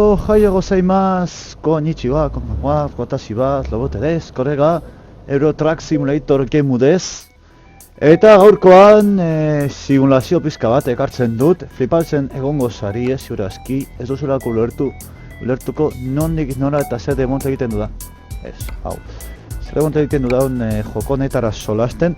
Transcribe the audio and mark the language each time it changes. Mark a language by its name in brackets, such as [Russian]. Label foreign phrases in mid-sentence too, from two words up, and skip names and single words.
[Japanese] おはようございます、こんにちは、こんばんは、私はRoboteです、これがEuro Truck Simulator gameです. [Basque] Eta gaurkoan simulazio pizka bat ekartzen dut, flipaltzen egongo zari ziur aski, ez duzulako ulertuko nondik nora eta zer demonta egiten duda. Ez, hau. Zer demonta egiten dudaun joko honetara solasten.